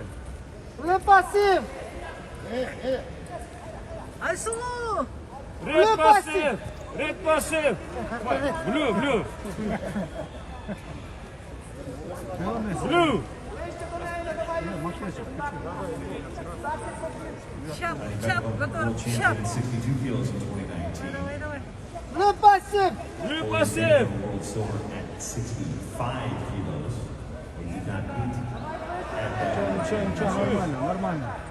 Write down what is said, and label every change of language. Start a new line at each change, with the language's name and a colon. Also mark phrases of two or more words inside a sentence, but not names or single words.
Russian: Пассив! Айсулу!
English: Red passive! Blue!
Kazakh: Чап,
English: World
Russian: готов.
English: champion
Kazakh: Чап.
English: at 62 kilos in 2019.
Russian: Давай. Пассив!
English: World silver at 65 kilos. He did not beat at that.
Russian: Ничего, нормально.